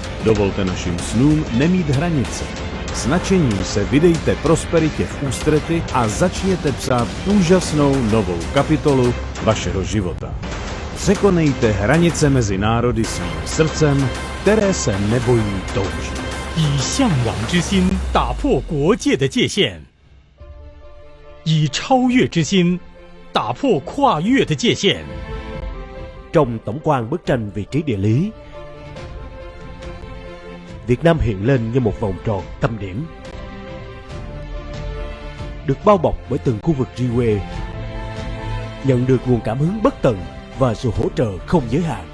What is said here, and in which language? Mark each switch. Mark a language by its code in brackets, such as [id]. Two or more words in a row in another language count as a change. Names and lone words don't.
[cs] Dovolte našim snům nemít hranice. S nadšením se vydejte prosperitě v ústrety a začněte psát úžasnou novou kapitolu vašeho života. Překonejte hranice mezi národy svým srdcem, které se nebojí toužit. [zh] 以向往之心打破国界的界限，以超越之心打破跨越的界限。 [vi] Trong tổng quan bức tranh vị trí địa lý, Việt Nam hiện lên như một vòng tròn tâm điểm, được bao bọc bởi từng khu vực Riway, nhận được nguồn cảm hứng bất tận và sự hỗ trợ không giới hạn.